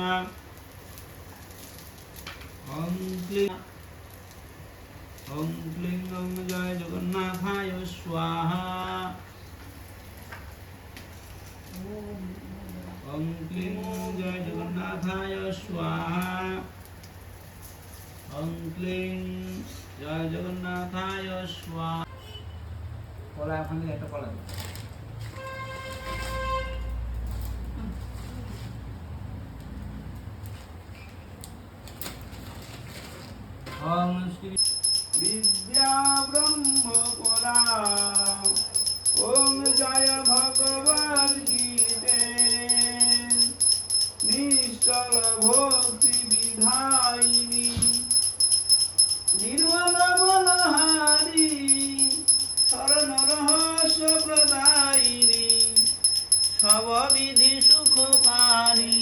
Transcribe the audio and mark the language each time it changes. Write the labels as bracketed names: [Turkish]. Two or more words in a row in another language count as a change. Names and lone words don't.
[Sanskrit] ओम क्लीं ओम क्लीं ओम जय जगन्नाथाय स्वाहा। ओम क्लीं जय जगन्नाथाय स्वाहा। ओम क्लीं जय जगन्नाथाय स्वाहा। [Bangla] কলা এখন একটা কলা [Sanskrit] ओम श्री विद्या ब्रह्म पुरा। [Hindi] ओम जय भगवद गीते निष्ठल भक्ति विधायिनी निर्मल मनहारी शरण रहस्य प्रदायिनी सब विधि सुखकारी।